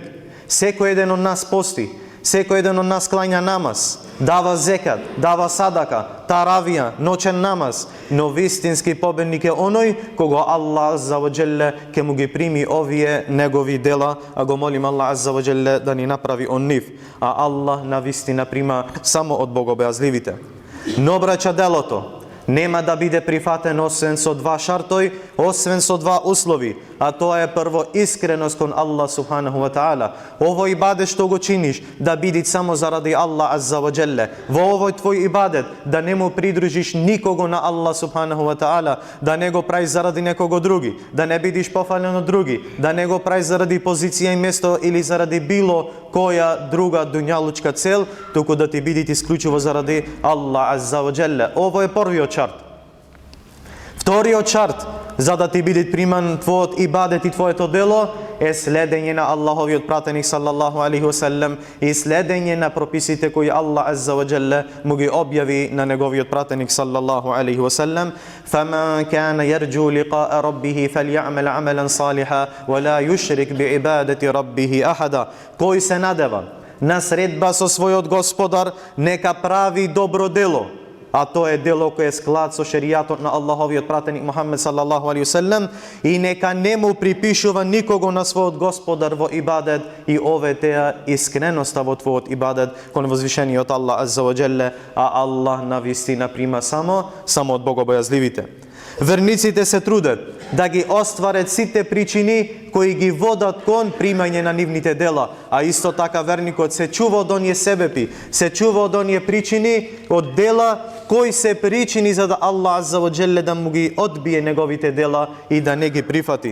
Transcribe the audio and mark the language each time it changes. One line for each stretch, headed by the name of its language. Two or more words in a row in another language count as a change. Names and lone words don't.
Macedonian: Секој еден од нас пости, секој еден од нас клања намаз, дава зекат, дава садака, таравија, ноќен намаз, но вистински победник е оној кого Аллах
Arabic: عز وجل
Macedonian: ќе му ги прими овие негови дела, а го молим Аллах
Arabic: عز وجل
Macedonian: да ни направи он нив, а Аллах навистина прима само од богобојазливите. Но браќа, делото нема да биде прифатен освен со два шартој, освен со два услови, а тоа е прво искреност кон Аллах
Arabic: سبحانه وتعالى.
Macedonian: Овој ибадет што го чиниш да биде само заради Аллах
Arabic: عز وجل.
Macedonian: Во овој твој ибадет да не му придружиш никого на Аллах
Arabic: سبحانه وتعالى,
Macedonian: да не го правиш заради некого други, да не бидиш пофален од други, да не го правиш заради позиција и место или заради било која друга дуњалучка цел, туку да ти бидите исклучиво заради Аллах
Arabic: عز وجل.
Macedonian: Ово е првиот шарт. Вториот шарт за да ти биде приман твојот ибадет и твоето дело е следење на Аллаховиот пратеник
Arabic: صلى الله عليه وسلم
Macedonian: и следење на прописите кои Аллах
Arabic: عز وجل
Macedonian: му ги објави на неговиот пратеник
Arabic: صلى الله عليه وسلم: "فمن كان يرجو لقاء ربه فليعمل عملا صالحا ولا يشرك بعبادة ربه أحدا."
Macedonian: Кој се надева на средба со својот Господар, нека прави добро дело, а тоа е дело кој е склад со шеријатот на Аллаховиот пратеник Мухаммед
Arabic: صلى الله عليه وسلم,
Macedonian: и нека не му припишува никого на својот Господар во ибадет, и ове теа искреноста во твојот ибадет кон возвишениот Аллах
Arabic: عز وجل,
Macedonian: а Аллах навистина прима само од богобојазливите. Верниците се трудат да ги остварат сите причини кои ги водат кон примање на нивните дела, а исто така верникот се чува од оние себепи, се чува од оние причини од дела кои се причини за да Аллах
Arabic: عز وجل
Macedonian: да му ги одбие неговите дела и да не ги прифати.